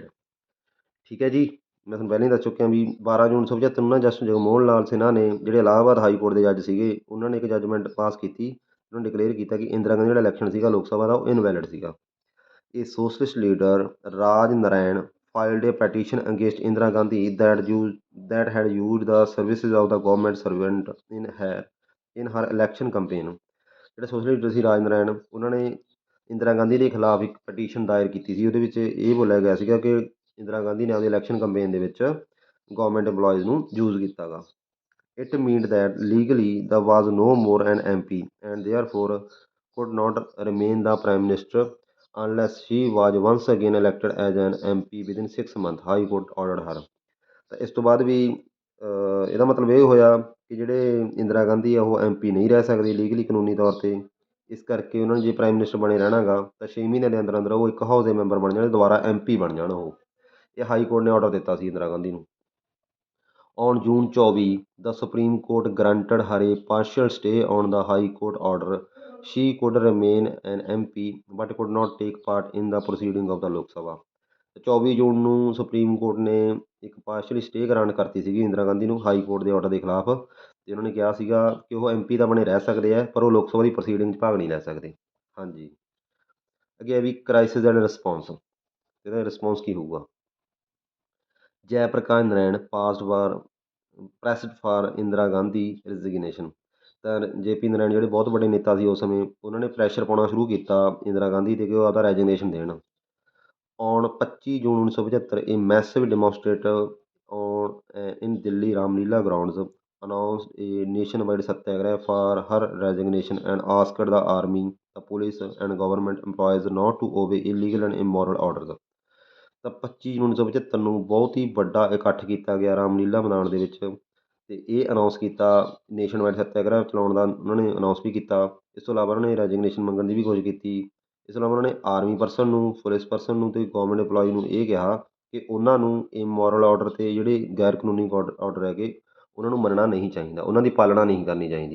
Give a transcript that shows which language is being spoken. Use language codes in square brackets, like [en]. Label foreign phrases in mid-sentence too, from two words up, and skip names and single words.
[pa] ਠੀਕ ਹੈ ਜੀ। ਮੈਂ ਤੁਹਾਨੂੰ ਪਹਿਲਾਂ ਹੀ ਦੱਸ ਚੁੱਕਿਆ ਵੀ 12 ਜੂਨ 1975 ਨੂੰ ਨਾ ਜਸਟਿਸ ਜਗਮੋਹਨ ਲਾਲ ਸਿਨਹਾ ਨੇ, ਜਿਹੜੇ ਇਲਾਹਾਬਾਦ ਹਾਈ ਕੋਰਟ ਦੇ ਜੱਜ ਸੀਗੇ, ਉਹਨਾਂ ਨੇ ਇੱਕ [en] judgement pass [pa] ਕੀਤੀ। ਉਹਨਾਂ ਨੇ ਡਿਕਲੇਅਰ ਕੀਤਾ ਕਿ ਇੰਦਰਾ ਗਾਂਧੀ ਜਿਹੜਾ ਇਲੈਕਸ਼ਨ ਸੀਗਾ ਲੋਕ ਸਭਾ ਦਾ, ਉਹ ਇਨਵੈਲਿਡ ਸੀਗਾ। [en] ਇਹ socialist leader ਰਾਜ ਨਾਰਾਇਣ filed a petition against Indira Gandhi that had used the services of the government servant in her election campaign। [pa] ਜਿਹੜੇ ਸੋਸ਼ਲ ਲੀਡਰ ਸੀ ਰਾਜ ਨਾਰਾਇਣ, ਉਹਨਾਂ ਨੇ ਇੰਦਰਾ ਗਾਂਧੀ ਦੇ ਖਿਲਾਫ ਇੱਕ ਪਟੀਸ਼ਨ ਦਾਇਰ ਕੀਤੀ ਸੀ। ਉਹਦੇ ਵਿੱਚ ਇਹ ਬੋਲਿਆ ਗਿਆ ਸੀਗਾ ਕਿ ਇੰਦਰਾ ਗਾਂਧੀ ਨੇ ਆਪਦੀ [en] election campaign [pa] ਦੇ ਵਿੱਚ [en] government employees [pa] ਨੂੰ ਯੂਜ਼ ਕੀਤਾ ਗਾ। [en] It meant that legally the was no more an MP and therefore could not remain the prime minister unless she was once again elected as an MP within 6 months, High Court ordered her। [pa] ਤਾਂ ਇਸ ਤੋਂ ਬਾਅਦ ਵੀ ਇਹਦਾ ਮਤਲਬ ਇਹ ਹੋਇਆ ਕਿ ਜਿਹੜੇ ਇੰਦਰਾ ਗਾਂਧੀ ਆ, ਉਹ MP ਨਹੀਂ ਰਹਿ ਸਕਦੇ ਲੀਗਲੀ, ਕਾਨੂੰਨੀ ਤੌਰ 'ਤੇ। ਇਸ ਕਰਕੇ ਉਹਨਾਂ ਨੂੰ ਜੇ [en] prime minister [pa] ਬਣੇ ਰਹਿਣਾ ਗਾ, ਤਾਂ 6 ਮਹੀਨਿਆਂ ਦੇ ਅੰਦਰ ਅੰਦਰ ਉਹ ਇੱਕ ਹਾਊਸ ਦੇ ਮੈਂਬਰ ਬਣ ਜਾਣ, ਦੁਬਾਰਾ MP ਬਣ ਜਾਣ ਉਹ। ਇਹ ਹਾਈ ਕੋਰਟ ਨੇ ਆਰਡਰ ਦਿੱਤਾ ਸੀ ਇੰਦਰਾ ਗਾਂਧੀ ਨੂੰ। [en] On June 24, the Supreme Court granted her a partial stay on the High Court order. She could remain an MP but could not take part in the proceeding of the Lok Sabha. [pa] 24 ਜੂਨ ਨੂੰ ਸੁਪਰੀਮ ਕੋਰਟ ਨੇ ਇੱਕ [en] partially stay grant [pa] ਕਰਤੀ ਸੀਗੀ ਇੰਦਰਾ ਗਾਂਧੀ ਨੂੰ ਹਾਈ ਕੋਰਟ ਦੇ ਆਰਡਰ ਦੇ ਖਿਲਾਫ, ਤੇ ਉਹਨਾਂ ਨੇ ਕਿਹਾ ਸੀਗਾ ਕਿ ਉਹ ਐਮਪੀ ਤਾਂ ਬਣੇ ਰਹਿ ਸਕਦੇ ਆ ਪਰ ਉਹ ਲੋਕ ਸਭਾ ਦੀ ਪ੍ਰੋਸੀਡਿੰਗ 'ਚ ਭਾਗ ਨਹੀਂ ਲੈ ਸਕਦੇ। ਹਾਂਜੀ, ਅੱਗੇ ਹੈ ਵੀ [en] crisis and response. [pa] ਇਹਦਾ ਰਿਸਪੌਂਸ ਕੀ ਹੋਊਗਾ? [en] Jai Prakash Narayan passed for pressed for Indira Gandhi resignation. [pa] ਤਾਂ JP ਨਾਰਾਇਣ ਜਿਹੜੇ ਬਹੁਤ ਵੱਡੇ ਨੇਤਾ ਸੀ ਉਸ ਸਮੇਂ, ਉਹਨਾਂ ਨੇ ਪ੍ਰੈਸ਼ਰ ਪਾਉਣਾ ਸ਼ੁਰੂ ਕੀਤਾ ਇੰਦਰਾ ਗਾਂਧੀ 'ਤੇ ਕਿ ਉਹ ਆਪਦਾ ਰੈਜੀਗਨੇਸ਼ਨ ਦੇਣ। [en] On 25 June 1975 a massive demonstrator in Delhi Ramlila grounds announced a nationwide satyagraha for her resignation and asked the army, the police and government employees not to obey illegal and immoral orders। [pa] ਤਾਂ 25 ਜੂਨ 1975 ਨੂੰ ਬਹੁਤ ਹੀ ਵੱਡਾ ਇਕੱਠ ਕੀਤਾ ਗਿਆ ਰਾਮਲੀਲਾ ਮੈਦਾਨ ਦੇ ਵਿੱਚ, ਅਤੇ ਇਹ ਅਨਾਊਂਸ ਕੀਤਾ ਨੇਸ਼ਨਵਾਈਡ ਸੱਤਿਆਗ੍ਰਹਿ ਚਲਾਉਣ ਦਾ ਉਹਨਾਂ ਨੇ ਅਨਾਊਂਸ ਵੀ ਕੀਤਾ। ਇਸ ਤੋਂ ਇਲਾਵਾ ਉਹਨਾਂ ਨੇ ਰੈਜੀਗਨੇਸ਼ਨ ਮੰਗਣ ਦੀ ਵੀ ਕੋਸ਼ਿਸ਼ ਕੀਤੀ। ਇਸ ਤੋਂ ਇਲਾਵਾ ਉਹਨਾਂ ਨੇ [en] army person [pa] ਨੂੰ, [en] police person [pa] ਨੂੰ ਅਤੇ [en] government employee [pa] ਨੂੰ ਇਹ ਕਿਹਾ ਕਿ ਉਹਨਾਂ ਨੂੰ [en] immoral order [pa] ਅਤੇ ਜਿਹੜੇ ਗੈਰ ਕਾਨੂੰਨੀ ਆਰਡਰ ਹੈਗੇ ਉਹਨਾਂ ਨੂੰ ਮੰਨਣਾ ਨਹੀਂ ਚਾਹੀਦਾ, ਉਹਨਾਂ ਦੀ ਪਾਲਣਾ ਨਹੀਂ ਕਰਨੀ ਚਾਹੀਦੀ।